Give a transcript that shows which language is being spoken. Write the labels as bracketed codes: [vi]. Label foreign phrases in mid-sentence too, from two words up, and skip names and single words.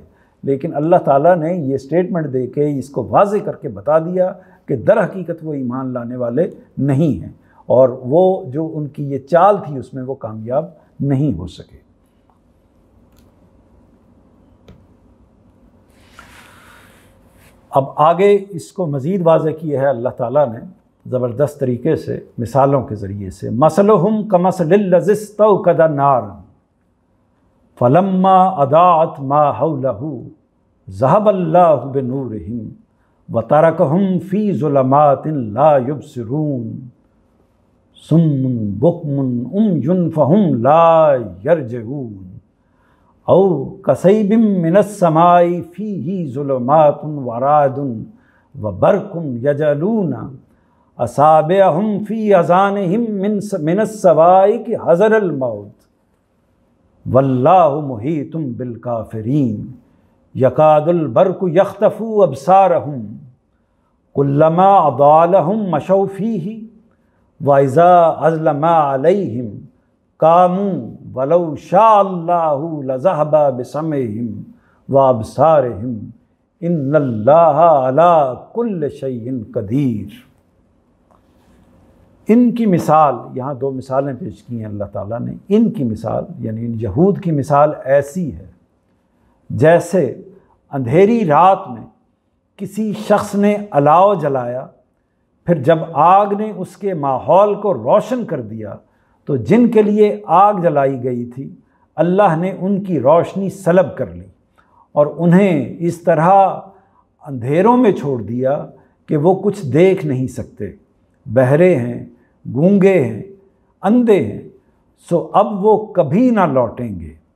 [ur] لیکن اللہ تعالیٰ نے یہ اسٹیٹمنٹ دے کے اس کو واضح کر کے بتا دیا کہ در حقیقت وہ ایمان لانے والے نہیں ہیں اور وہ جو ان کی یہ چال تھی اس میں وہ کامیاب نہیں ہو سکے. اب آگے اس کو مزید واضح کیا ہے اللہ تعالیٰ نے زبردست طریقے سے مثالوں کے ذریعے سے. [ar] مثلهم كمثل الذي استوقد نارا فلما أضاءت ما حوله ذهب الله بنورهم وتركهم في ظلمات لا يبصرون صم بكم عمي فهم لا يرجعون أو كصيب من السماء فيه ظلمات و رعد وبرق يجعلون أصابعهم في آذانهم من الصواعق حذر الموت والله محيط بالكافرين يكاد البرق يخطف أبصارهم كلما أضاء لهم مشوا فيه وإذا أظلم عليهم قاموا ولو شاء الله لذهب بسمعهم وأبصارهم إن الله على كل شيء قدير. [ur] ان کی مثال، یہاں دو مثالیں پیش کی ہیں اللہ تعالیٰ نے. ان کی مثال یعنی ان یہود کی مثال ایسی ہے جیسے اندھیری رات میں کسی شخص نے الاؤ جلایا، پھر جب آگ نے اس کے ماحول کو روشن کر دیا تو جن کے لیے آگ جلائی گئی تھی اللہ نے ان کی روشنی سلب کر لی اور انہیں اس طرح اندھیروں میں چھوڑ دیا کہ وہ کچھ دیکھ نہیں سکتے، بہرے ہیں، گونگے ہیں، اندھے ہیں، سو اب وہ کبھی نہ لوٹیں گے.